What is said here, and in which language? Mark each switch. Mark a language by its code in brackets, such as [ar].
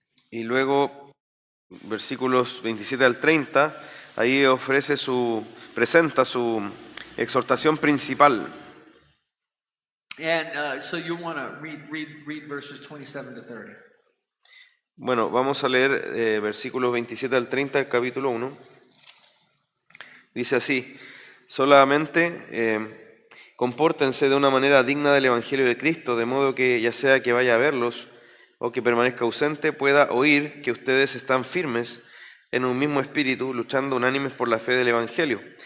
[es] Y luego, versículos 27 al 30, ahí presenta su exhortación principal. [en] And so you want to read verses 27 to 30. [es] Bueno, vamos a leer versículos 27 al 30 del capítulo 1. Dice así: solamente compórtense de una manera digna del Evangelio de Cristo, de modo que ya sea que vaya a verlos o que permanezca ausente, pueda oír que ustedes están firmes en un mismo espíritu, luchando unánimes por la fe del Evangelio.